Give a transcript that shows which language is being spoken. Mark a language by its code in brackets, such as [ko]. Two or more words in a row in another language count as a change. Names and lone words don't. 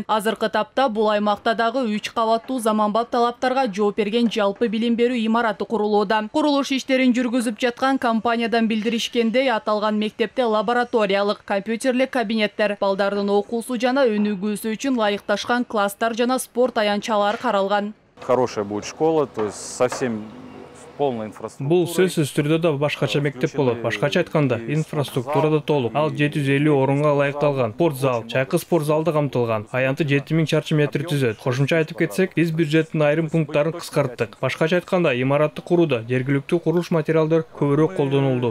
[ky] Азыркы тапта бул аймакта дагы 3 кабаттуу заманбап талаптарга жооп берген жалпы билим берүү имараты курулууда. Курулуш иштерин жүргүзүп жаткан компаниядан билдиришкендей, аталган мектепте лабораториялык, компьютерлик кабинеттер, балдардын окуусу жана өнүгүүсү үчүн ылайыкташкан класстар жана спорт аянтчалары каралган. [ru] Хорошая будет школа, то есть совсем [ky] Бул сөзсүз түрдө да башкача мектеп болот. Башкача айтканда, инфраструктура да толук. Ал 750 орунга ылайыкталган. Спорт зал, чайкы спорт залды камтылган. Аянты 7000 чарчы метр түзөт. Кошумча айтып кетсек, биз бюджеттин айрым пункттарын кыскарттык. Башкача айтканда, имаратты курууда жергиликтүү курулуш материалдар көбүрөөк колдонулду.